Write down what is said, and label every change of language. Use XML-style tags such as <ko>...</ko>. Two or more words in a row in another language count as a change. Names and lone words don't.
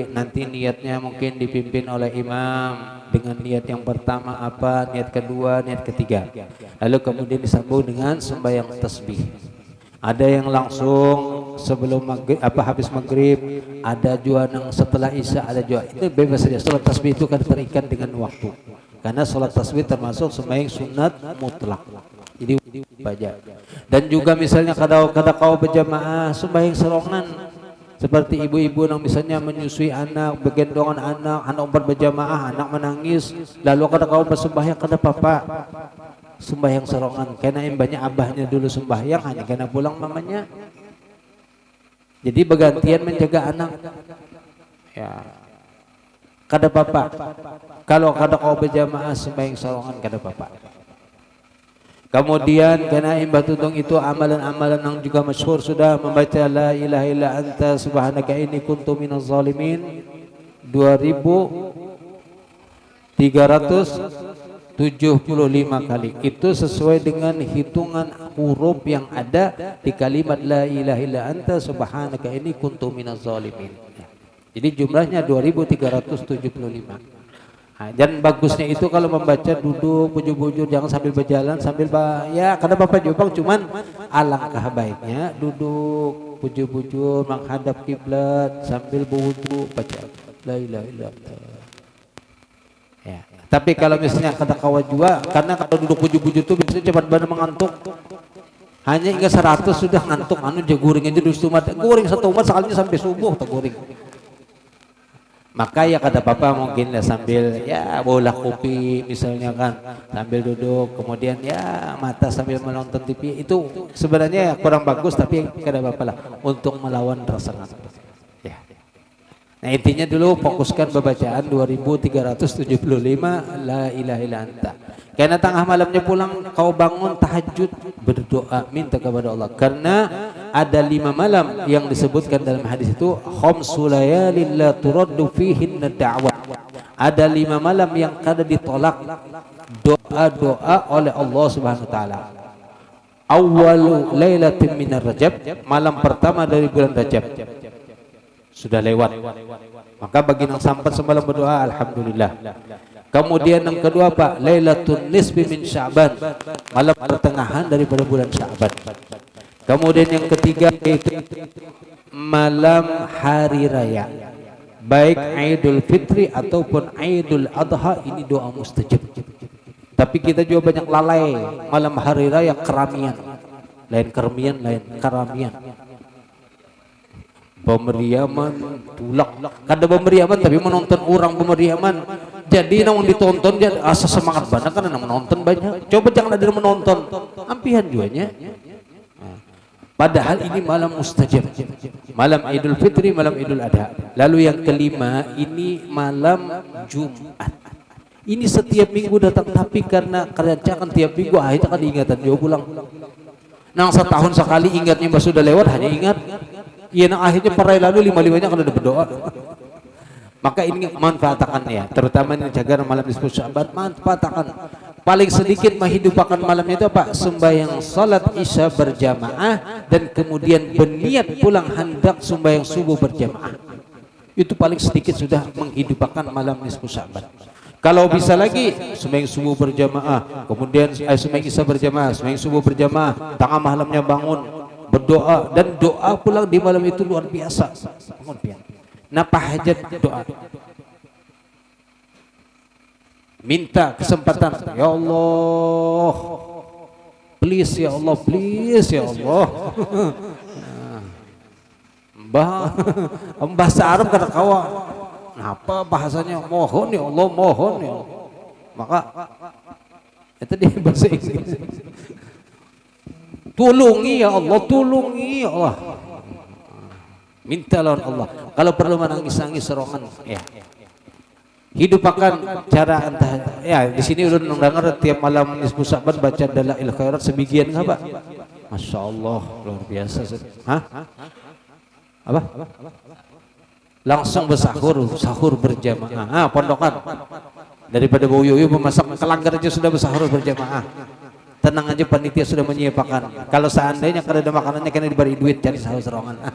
<id>Nanti niatnya mungkin dipimpin oleh imam dengan niat yang pertama apa, niat kedua, niat ketiga, lalu kemudian disambung dengan sembahyang tasbih. Ada yang langsung sebelum maghrib, habis maghrib, ada juga yang setelah isya, ada juga, itu bebas saja. Salat tasbih itu kan terikat dengan waktu, karena salat tasbih termasuk sembahyang sunat mutlak, jadi baca. Dan juga misalnya</id> <bjn>kada kau berjamaah sembahyang serongan,</bjn> <id>seperti ibu-ibu yang misalnya menyusui anak, bergendongan anak berjamaah, anak menangis, lalu kada kau bersembahyang, kada apa-apa, sembahyang serongan. Karena yang banyak abahnya dulu sembahyang, hanya karena pulang mamanya, jadi bergantian menjaga anak. Ya, kada apa-apa. Kalau kada kau berjamaah sembahyang serongan, kada apa-apa. Kemudian karena imbah tudung itu amalan-amalan yang juga masyhur sudah, membaca</id> <ar>لا إله إلا أنت سبحانك إني كنت من الظالمين</ar> <id>2375 kali. Itu sesuai dengan hitungan huruf yang ada di kalimat</id> <ar>لا إله إلا أنت سبحانك إني كنت من الظالمين.</ar> <id>Jadi jumlahnya 2375. Nah, dan bagusnya itu kalau membaca duduk bujur-bujur, jangan sambil berjalan sambil ya kada apa-apa juga, cuman alangkah baiknya duduk bujur-bujur menghadap kiblat sambil berwudu baca</id> <ar>لا إله إلا الله.</ar> <id>Ya. Tapi kalau misalnya kada kawa juga, karena kalau duduk bujur-bujur itu biasanya cepat banget mengantuk. Hanya hingga 100 sudah ngantuk,</id> <bjn>jaguring aja dulu umat. Guring satu umat sekalinya sampai subuh tak guring.</bjn> <id>Maka ya kata papa mungkin ya sambil ya bola kopi misalnya kan, sambil duduk, kemudian ya mata sambil menonton TV, itu sebenarnya kurang bagus, tapi kada apa-apa lah untuk melawan rasa ngantuk. Ya. Nah intinya dulu fokuskan pembacaan 2375</id> <ar>لا إله إلا أنت.</ar> <id>Karena tengah malamnya pulang kau bangun tahajud, berdoa minta kepada Allah, karena ada 5 malam yang disebutkan dalam hadis itu</id> <ar>خمس ليال لا ترد فيهن دعوة.</ar> <id>ada 5 malam yang kada ditolak doa-doa oleh Allah</id> <ar>سبحانه وتعالى. أول ليلة من رجب,</ar> <id>malam pertama dari bulan Rajab. Sudah lewat. Maka bagi yang sampai semalam berdoa alhamdulillah. Kemudian yang kedua Pak,</id> <ar>ليلة النصف من شعبان,</ar> <id>malam pertengahan daripada bulan Sya'ban. Kemudian yang ketiga yaitu malam hari raya, baik Idul Fitri ataupun Idul Adha, ini doa mustajab. Tapi kita juga banyak lalai malam hari raya keramian, lain kermian, lain keramian, pemeriaman, tulak. Kada pemeriaman tapi menonton orang pemeriaman. Jadi namun ditonton dia asa semangat banget karena menonton banyak. Coba jangan ada menonton,</id> <bjn>ampihan juanya.</bjn> <id>Padahal ini malam mustajab, malam Idul Fitri, malam Idul Adha. Lalu yang kelima ini malam Jumat. Ini setiap minggu datang, tapi karena kerjaan tiap minggu akhirnya kan ingatan dia pulang. Nang setahun sekali ingatnya mbak sudah lewat hanya ingat. Iya, nang akhirnya perai lalu 5-5-nya kan ada berdoa. Maka ini manfaatkan ya, terutama ini jaga malam nisfu Sya'ban, manfaatkan. Paling sedikit menghidupkan malamnya itu apa? Sembahyang salat isya berjamaah dan kemudian berniat pulang hendak sembahyang subuh berjamaah. Itu paling sedikit sudah menghidupkan malam nisfu Sya'ban. Kalau bisa lagi sembahyang subuh berjamaah, kemudian sembahyang isya berjamaah, sembahyang subuh berjamaah, tengah malamnya bangun berdoa, dan doa pulang di malam itu luar biasa. Napa hajat doa, minta kesempatan, ya Allah, please ya Allah, please ya Allah. Bahasa Arab kata kawa, apa bahasanya? Mohon ya Allah, mohon ya Allah. Maka itu di bahasa Inggris,</id> <bjn>tulungi ya Allah, tulungi ya Allah.</bjn> <id>Minta lawan Allah. Kalau perlu menangis-nangis serongan ya. Hidupkan cara entah ya. Di sini udah dengar tiap malam nisfu Sya'ban baca Dalail Khairat sebagian enggak Pak? Masya Allah, luar biasa. Hah? Apa? Langsung bersahur, sahur berjamaah. Pondokan. Daripada bau yoyo memasak kelanggar aja sudah bersahur berjamaah. Tenang aja, panitia sudah menyiapkan. Kalau seandainya</id> <bjn>kada ada makanannya kena diberi duit</bjn> <id>cari sahur serongan.</id>